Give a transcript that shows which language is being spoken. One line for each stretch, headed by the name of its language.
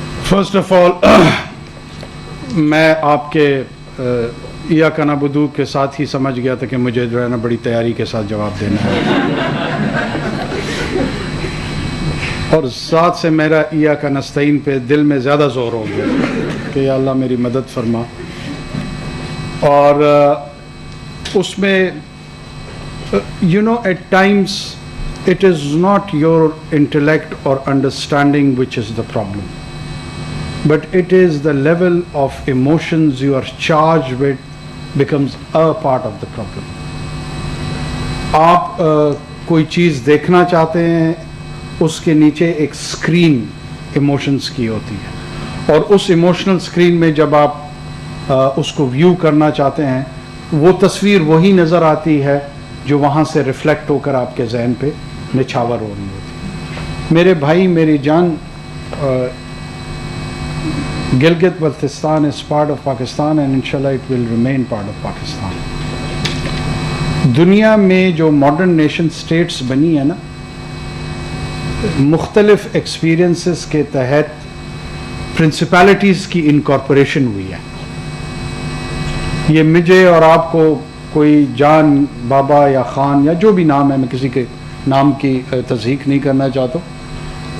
English: First of all,
Urdu: میں آپ کے ایاک نعبدو کے ساتھ ہی سمجھ گیا تھا کہ مجھے جو ہے نا بڑی تیاری کے ساتھ جواب دینا ہے, اور ساتھ سے میرا ایاک نستعین پہ دل میں زیادہ زور ہو گیا کہ یا اللہ میری مدد فرما. اور اس میں
English: at times it is not your intellect or understanding which is the problem, but it is the level of emotions you are charged with becomes a part of the problem.
Urdu: آپ کوئی چیز دیکھنا چاہتے ہیں, اس کے نیچے ایک اسکرین ایموشنز کی ہوتی ہے, اور اس ایموشنل اسکرین میں جب آپ اس کو ویو کرنا چاہتے ہیں, وہ تصویر وہی نظر آتی ہے جو وہاں سے ریفلیکٹ ہو کر آپ کے ذہن پہ نچھاور ہو رہی ہوتی ہے. میرے بھائی, میری جان,
English: Gilgit Baltistan is part of Pakistan and inshallah it will remain part of Pakistan.
Urdu: دنیا میں جو ماڈرن نیشن سٹیٹس بنی ہے نا, مختلف ایکسپیرینسز کے تحت پرنسپیلٹیز کی انکارپوریشن ہوئی ہے. یہ مجھے اور آپ کو کوئی جان, بابا یا خان یا جو بھی نام ہے, میں کسی کے نام کی تصحیح نہیں کرنا چاہتا ہوں,